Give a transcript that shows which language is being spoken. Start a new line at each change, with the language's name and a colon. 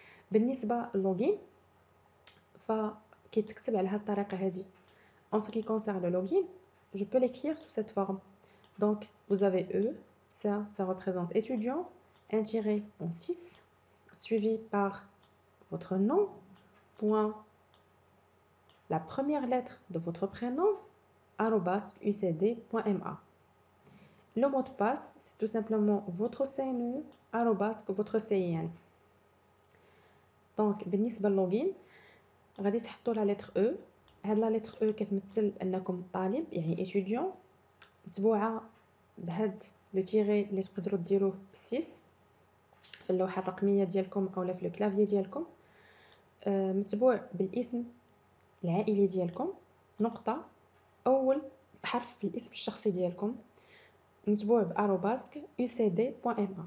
Arabic: بالنسبة للوغين فكيتكتب على هذه الطريقة هذه.
French: En ce qui concerne le login, je peux l'écrire sous cette forme. Donc, vous avez E, ça représente étudiant, un tiré en 6, suivi par votre nom, point, la première lettre de votre prénom, @ucd.ma. Le mot de passe, c'est tout simplement votre CNE, votre CIN.
Arabic: Donc, بالنسبة للوغين غادي تحطوا
French: la lettre E.
Arabic: هاد
French: la lettre E
Arabic: كتمثل أنكم طالب يعني étudiant، متبوعة بهاد لو تيري اللي تقدروا ديروه ب6 في اللوحة الرقمية ديالكم أو في الكلافيي ديالكم، متبوع بالاسم العائلي ديالكم، نقطة، أول حرف في الاسم الشخصي ديالكم، متبوع @ucd.ma.